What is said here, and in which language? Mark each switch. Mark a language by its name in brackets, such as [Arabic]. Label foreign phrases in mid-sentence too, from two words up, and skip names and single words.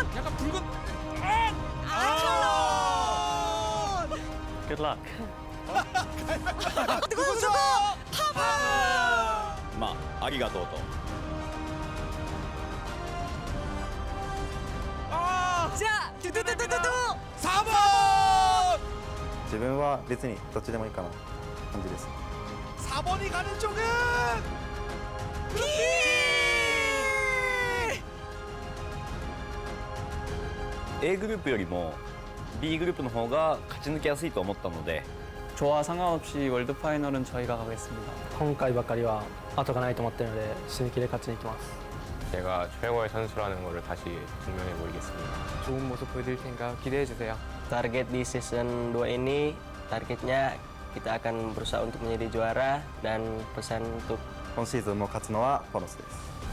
[Korean] 약간 붉은. 탈론! [English] Good luck. [Korean] 누구 파마! [Japanese] まあありがとうと。 [Korean] 자, 두두두두두두! 4번! [Japanese] 自分は別にどっちでもいいかな感じです。 [Korean] 4번이 가는 쪽은 [Japanese] A グループよりも B グループの方が勝ち抜きやすいと思ったので [Korean] 저와 상관없이 월드 파이널은 저희가 가겠습니다. [Japanese] 今回ばかりは後がないと思っているので死ぬ気で勝ちに行きます。 [Korean] 제가 최고의 선수라는 것을 다시 증명해 보이겠습니다. 좋은 모습 보여드릴 테니까 기대해 주세요. [Indonesian] Target di season 2 ini, targetnya kita akan berusaha untuk menjadi juara dan pesan untuk [Japanese] 今シーズンも勝つのはポノスです。